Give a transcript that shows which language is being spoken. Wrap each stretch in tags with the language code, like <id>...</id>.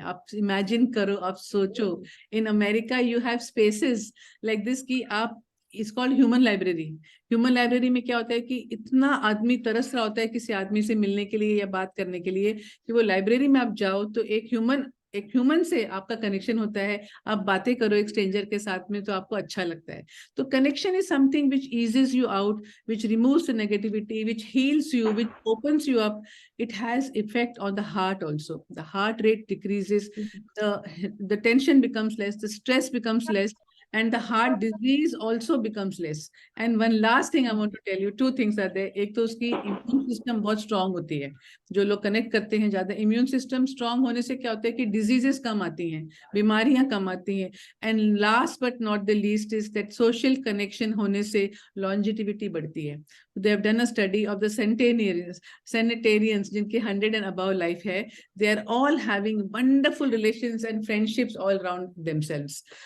<hi>आप इमेजिन करो, आप सोचो,</hi> <en>In America you have spaces like this कि आप, is called human library.</en> <hi>Human library में क्या होता है कि इतना आदमी तरस रहा होता है किसी आदमी से मिलने के लिए या बात करने के लिए, कि वो लाइब्रेरी में आप जाओ तो एक ह्यूमन से आपका कनेक्शन होता है। आप बातें करो एक स्ट्रेंजर के साथ में, तो आपको अच्छा लगता है।</hi> <en>तो connection is something which eases you out, which removes the negativity, which heals you, which opens you up. It has effect on the heart also. The heart rate decreases, the tension becomes less, the stress becomes less, and the heart disease also becomes less. And one last thing I want to tell you, two things are there.</en> <hi>एक तो उसकी immune system बहुत strong होती है। जो लोग connect करते हैं ज्यादा, इम्यून सिस्टम स्ट्रांग होने से क्या होता है कि डिजीजेस कम आती हैं, बीमारियां कम आती हैं।</hi> <en>and last but not the least is that social connection</en> <hi>होने से</hi> <en>Longevity बढ़ती है। They have done a study of the centenarians</en> <hi>जिनके</hi> <en>100 and above life है, they are all having wonderful relations and friendships all around themselves.</en>